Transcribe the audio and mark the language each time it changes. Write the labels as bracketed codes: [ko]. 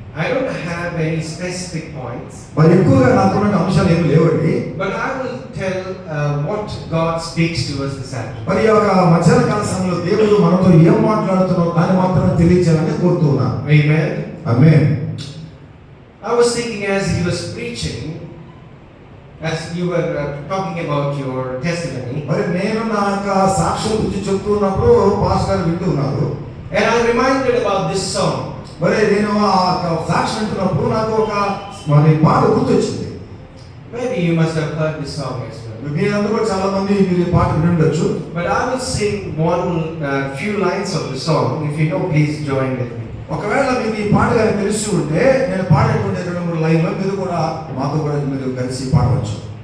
[en] I don't have any specific points. [te] మరి ఎక్కువగా నాకున్న అంశాలు ఏమీ లేవండి. [en] But I will tell what God speaks to us this afternoon. [te] మరి ఈ మధ్యాహ్నకాల సమయంలో దేవుడు మనతో ఏం మాట్లాడుతున్నాడో దాన్ని మాత్రమే తెలియజేయాలని కోరుతున్నాను. [en] Amen. [te] Amen. [en] I was thinking as he was preaching, as you were talking about your testimony. [te] మరి నేను నా సాక్ష్యం గురించి చెప్తున్నప్పుడు పాస్టర్ గారు వింటున్నారు. [en] And I reminded about this song. [te] మరి నేను ఆ సాక్ష్యం వింటున్నప్పుడు నాకు ఒక మరి పాట గుర్తొచ్చింది. [en] Maybe you must have heard this song as well. [te] మీరందరూ కూడా చాలా మంది మీరు ఈ పాట వినుండొచ్చు. [en] But I will sing one few lines of the song. If you know, please join with me. [te] ఒకవేళ మీకు ఈ పాట గాని తెలిసి ఉంటే నేను పాడేటువంటి 2-3 లైన్లు మీరు కూడా మాతో కూడా మీరు కలిసి పాడవచ్చు.